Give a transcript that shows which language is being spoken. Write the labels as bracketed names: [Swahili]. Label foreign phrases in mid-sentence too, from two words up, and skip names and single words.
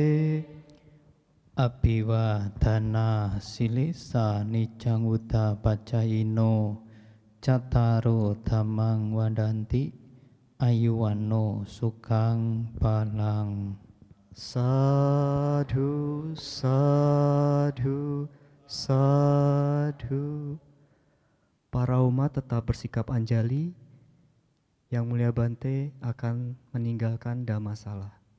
[Pali] Abhiwadana silisa nicang uta pacayino cataro dhammang wadanti ayuwano sukang balang. Sadhu, sadhu, sadhu. [Indonesian] Para umat tetap bersikap anjali. Yang Mulia Bante akan meninggalkan Dhammasala.